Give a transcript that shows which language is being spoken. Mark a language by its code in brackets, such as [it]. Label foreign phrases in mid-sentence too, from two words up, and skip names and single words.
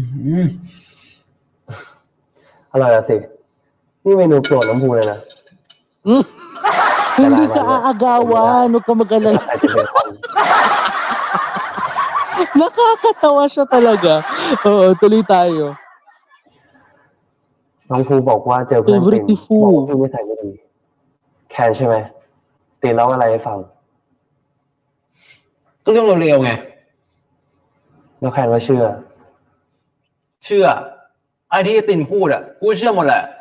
[th] อร่อยละสินี่เมนูโปรดน้ำพูเลยนะ [tl] Hindi ka aagawan, huwag ka mag-alala. Nakakatawa siya talaga. Oo, tuloy tayo. [th] น้องภูบอกว่าเจอเพื่อนติน Favorite บอก food. ว่าพี่นิสัยไม่ดีแคนใช่ไหมตินเล่าอะไรให้ฟัง ก็เรื่องเร็วๆไง แล้วแคนว่าเชื่อ เชื่อไอ้ที่ตินพูดอ่ะกูเชื่อหมดแหละ